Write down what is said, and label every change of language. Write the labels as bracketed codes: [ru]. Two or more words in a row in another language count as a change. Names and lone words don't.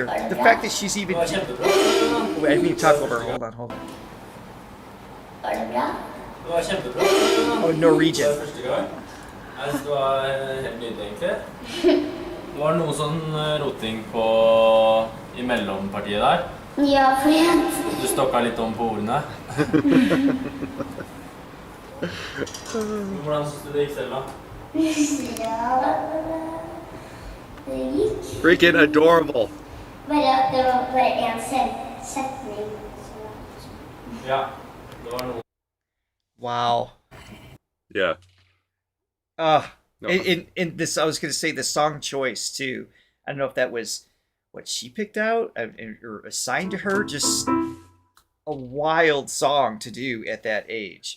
[en] The fact that she's even... Wait, I didn't mean to talk over her. Hold on. [no] Det var kjempebra. [en] Oh, Norwegian. [no] Det var første gang. Jeg synes det var helt nydelig, egentlig. Det var noe sånn roting i mellompartiet der. Ja, for Du stokket litt om på ordene. Hvordan synes du det gikk selv, da? Ja, det gikk. [en] Freaking adorable. [no] Det var bare en setning. Ja, det var noe. [en] Wow. Yeah. No. In this, I was going to say the song choice too. I don't know if that was what she picked out or assigned to her. Just a wild song to do at that age.